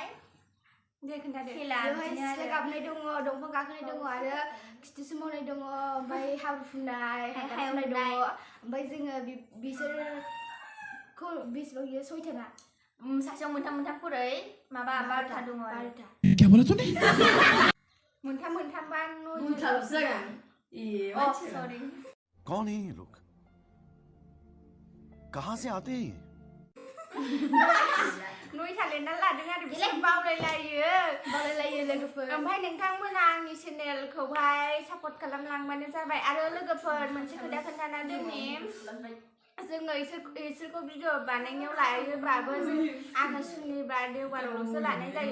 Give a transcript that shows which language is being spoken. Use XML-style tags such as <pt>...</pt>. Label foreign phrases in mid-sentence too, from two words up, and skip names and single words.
<brx>दे खोन्थादो। खेला बिदिनो आरो गाबनाय दङ, दंफां गाखोनाय दङ आरो खिथु सोमावनाय दङ, ओमफ्राय हाब्रु फुननाय दङ। ओमफ्राय जोङो बिसोरखौ बेसेबां सयथाना सासेयाव मोनथाम खुरै माबा 12टा दङ आरो।</brx> <hi>क्या बोला तूने?</hi> <brx>मोनथाम बा</brx> <hi>सॉरी। कौन है ये लोग? कहाँ से आते हैं?</hi> <brx>नयथा लिरना लादों आरो बिसोर बावलायलायो लोगोफोर। ओमफ्राय नोंथांमोना आंनि चेनेलखौहाय सापर्ट खालामलांबानो जाबाय। आरो लोगोफोर मोनसे खोथा खोन्थाना दोननि, जोङो इसोरखौ भिडिअ बानायनायाव लायोबाबो आङो सुनिबार देवबारावसो लानाय जायो।</brx>